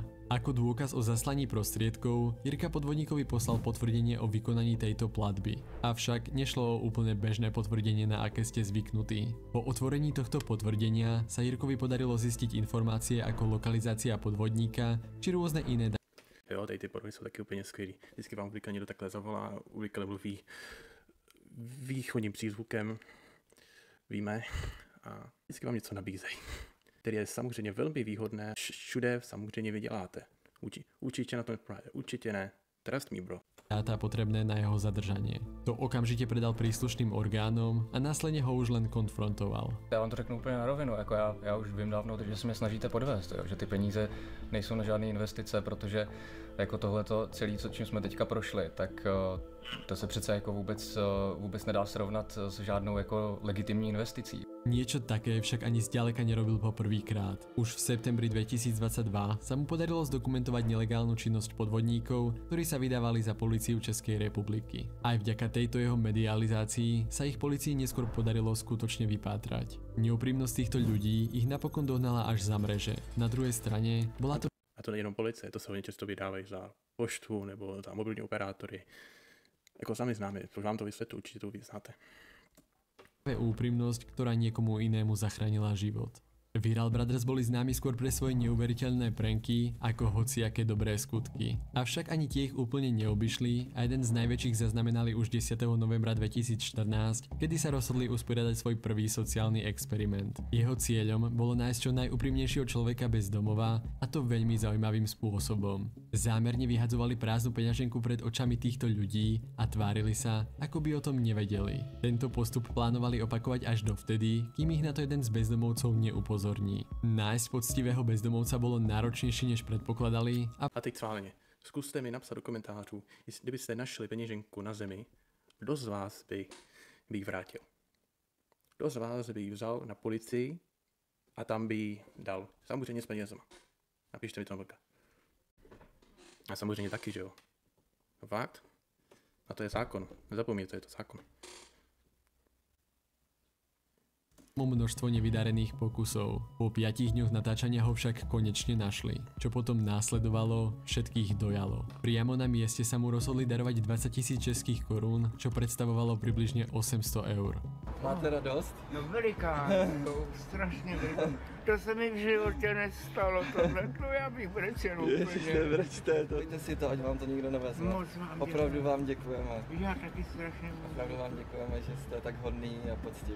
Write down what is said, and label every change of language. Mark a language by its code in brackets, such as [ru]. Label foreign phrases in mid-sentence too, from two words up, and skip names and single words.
[sk] Ako dôkaz o zaslaní prostriedkov, Jirka podvodníkovi poslal potvrdenie o vykonaní tejto platby. Avšak nešlo o úplne bežné potvrdenie, na aké ste zvyknutí. Po otvorení tohto potvrdenia sa Jirkovi podarilo zistiť informácie ako lokalizácia podvodníka či rôzne iné [cs] Jo, tady ty podvody jsou taky úplně skvělý. Vždycky vám obvykle někdo takhle zavolá, obvykle mluví východním přízvukem, víme, a vždycky vám něco nabízejí. Který je samozřejmě velmi výhodné, všude samozřejmě vyděláte. Určitě na to neprodáte, určitě ne. [en] Trust me, bro. [sk] Dáta potrebné na jeho zadržanie. To okamžite predal príslušným orgánom a následne ho už len konfrontoval. [cs] Já vám to řeknu úplně na rovinu, jako já už vím dávno, že se mě snažíte podvést, jo? Že ty peníze nejsou na žádné investice, protože jako tohleto celé, čím jsme teďka prošli, tak to se přece jako vůbec nedá srovnat s žádnou jako legitimní investicí. [sk] Niečo také však ani zďaleka nerobil poprvýkrát. Už v septembri 2022 sa mu podarilo zdokumentovať nelegálnu činnosť podvodníkov, ktorí sa vydávali za políciu Českej republiky. Aj vďaka tejto jeho medializácii sa ich polícii neskôr podarilo skutočne vypátrať. Neúprimnosť týchto ľudí ich napokon dohnala až za mreže. Na druhej strane bola to... [cs] A to nejenom policie, to se hodně často vydávají za poštu nebo za mobilní operátory. Jako sami známe, proč vám to vysvětlu, určitě to vy znáte. [sk] Úprimnosť, ktorá niekomu inému zachránila život. Viral Brothers boli známi skôr pre svoje neuveriteľné pranky ako hociaké dobré skutky. Avšak ani tie ich úplne neobyšli a jeden z najväčších zaznamenali už 10. novembra 2014, kedy sa rozhodli usporiadať svoj prvý sociálny experiment. Jeho cieľom bolo nájsť čo najúprimnejšieho človeka bez domova, a to veľmi zaujímavým spôsobom. Zámerne vyhadzovali prázdnu peňaženku pred očami týchto ľudí a tvárili sa, ako by o tom nevedeli. Tento postup plánovali opakovať až dovtedy, kým ich na to jeden z bezdomovcov neupozorní. Nájsť poctivého bezdomovca bolo náročnejšie, než predpokladali. [cs] A teď schválně, zkuste mi napsat do komentářů, kdybyste našli peněženku na zemi, kdo z vás by ji vrátil. Kdo z vás by ji vzal na policii a tam by ji dal. Samozřejmě s penězma. Napište mi to na blka. A samozřejmě taky, že jo. Fakt? A to je zákon. Nezapomínejte, je to zákon. [sk] Množstvo nevydarených pokusov. Po 5 dňoch natáčania ho však konečne našli. Čo potom následovalo, všetkých dojalo. Priamo na mieste sa mu rozhodli darovať 20 000 českých korún, čo predstavovalo približne 800 eur. [cs] Máte radost? No veliká, to strašně veliká. To se mi v životě nestalo, tohle, to já bych brečel úplně. Nebrečte to. Pojďte si to, ať vám to nikdo nevezme. Moc vám Opravdu děkuji. vám děkujeme. Já taky strašně moc. Opravdu vám děkujeme, že jste tak hodný a poctiví.